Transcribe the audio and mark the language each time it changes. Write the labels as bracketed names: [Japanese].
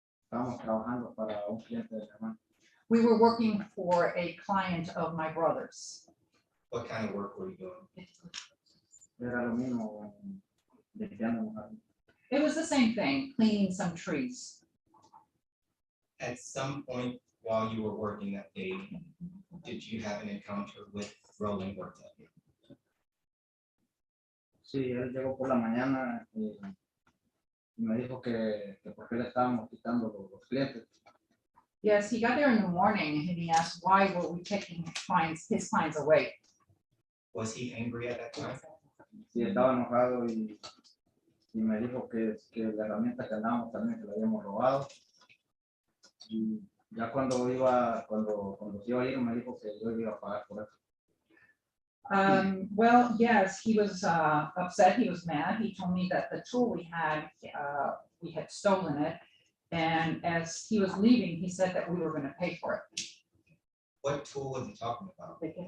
[Spanish] Estábamos trabajando para un cliente de mi hermano. [English] We were working for a client of my brother's. What kind of work were you doing? [Spanish] Era lo mismo, limpiando mujer. [English] It was the same thing, cleaning some trees. At some point while you were working that day, did you have an encounter with Roland Huerta? [Spanish] Sí, él llegó por la mañana y me dijo que por qué le estábamos quitando los clientes. [English] Yes, he got there in the morning and he asked why were we taking his clients away? Was he angry at that time? [Spanish] Sí, estaba enojado y me dijo que la herramienta que andábamos también se la habíamos robado. Y ya cuando se iba a ir me dijo que yo iba a pagar por eso. [English] Well, yes, he was upset, he was mad. He told me that the tool we had stolen it. And as he was leaving, he said that we were gonna pay for it. What tool was he talking about?